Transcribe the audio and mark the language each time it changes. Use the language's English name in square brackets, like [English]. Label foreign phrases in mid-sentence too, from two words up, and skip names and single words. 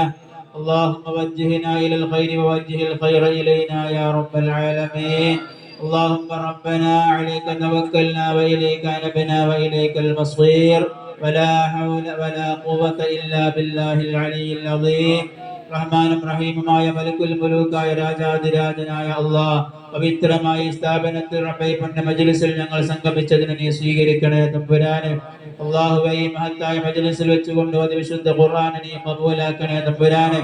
[Arabic] اللهم وجهنا إلى الخير ووجه الخير إلينا يا رب العالمين. اللهم ربنا عليك توكلنا وإليك أنبنا وإليك المصير، ولا حول ولا قوة إلا بالله العلي العظيم. [Malayalam] റഹ്മാനും റഹീമുമായ മലിക്കുൽ മുലൂക്കായ രാജാധിരാജനായ അല്ലാഹ്, പവിത്രമായ സ്ഥാപനത്തിൽ റബ്ബേ പണ്ട് മജ്ലിസിൽ ഞങ്ങൾ സംഗമിച്ചതിനെ നീ സ്വീകരിക്കണേ തമ്പുരാനെ. അല്ലാഹുവേ, ഈ മഹത്തായ മജ്ലിസിൽ വെച്ചുകൊണ്ട് ഓതി വിശുദ്ധ ഖുർആൻ നീ ഖബൂലാക്കണേ തമ്പുരാനെ.